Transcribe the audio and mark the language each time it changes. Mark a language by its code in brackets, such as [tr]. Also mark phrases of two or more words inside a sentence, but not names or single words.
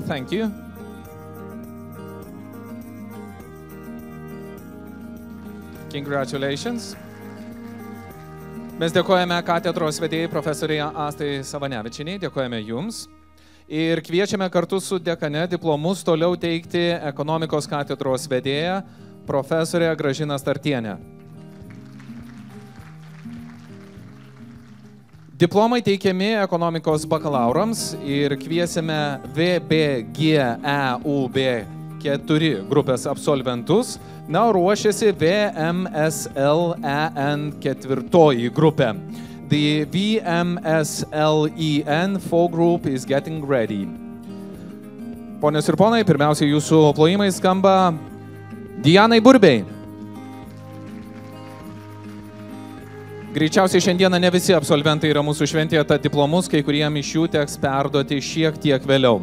[en] Thank you. Congratulations. [lt] Mes dėkojame katedros vedėjai profesoriai Astai Savanevičiniai, dėkojame jums. Ir kviečiame kartu su dekane diplomus toliau teikti ekonomikos katedros vedėją profesorę Gražiną Startienę. Diplomai teikiami ekonomikos bakalaurams ir kviesime VBGEUB4 grupės absolventus, na, ruošiasi VMSLEN4 grupė. [en] The VMSLEN4 group is getting ready. [lt] Ponios ir ponai, pirmiausia jūsų plojimai skamba Dianai Burbei. Greičiausiai šiandieną ne visi absolventai yra mūsų šventėje, tad diplomus kai kuriem iš jų teks perduoti šiek tiek vėliau.